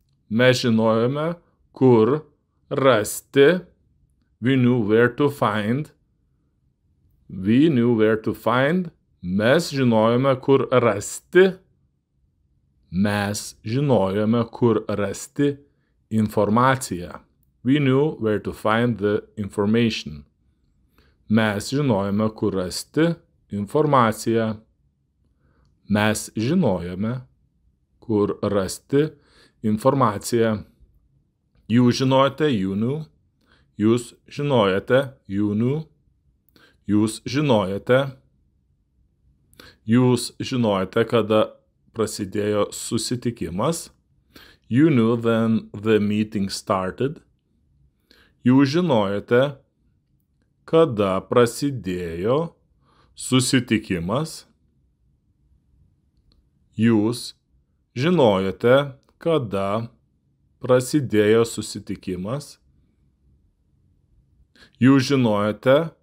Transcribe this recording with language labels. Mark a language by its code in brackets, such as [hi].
[lt] Mes žinojome, kur rasti. [en] We knew where to find. We knew where to find. [lt] Mes žinojome, kur rasti. Mes žinojome, kur rasti informaciją. We knew where to find the information. Mes žinojome, kur rasti informaciją. Mes žinojome, kur rasti informaciją. Jūs žinojote, [en] you knew. [lt] Jūs žinojote, you knew. Jūs žinojote. Jūs žinojote, kada prasidėjo susitikimas. [en] You knew when the meeting started. [lt] Jūs žinojote, kada prasidėjo susitikimas. Jūs žinojote, kada prasidėjo susitikimas. Jūs žinojote,